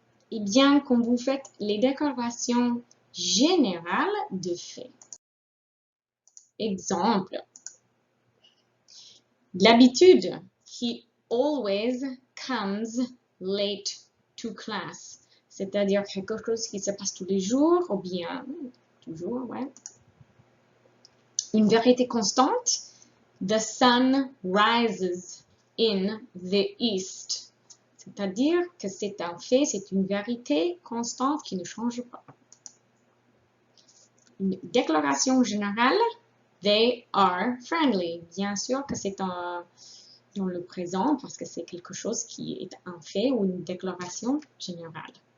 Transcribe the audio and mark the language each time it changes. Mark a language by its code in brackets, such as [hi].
[fr] Et bien, quand vous faites les déclarations générales de faits. Exemple. L'habitude qui [en] always comes late to class. [fr] C'est-à-dire quelque chose qui se passe tous les jours, ou bien toujours, ouais. Une vérité constante. [en] The sun rises in the east. [fr] C'est-à-dire que c'est un fait, c'est une vérité constante qui ne change pas. Une déclaration générale. [en] They are friendly. [fr] Bien sûr que c'est dans le présent parce que c'est quelque chose qui est un fait ou une déclaration générale.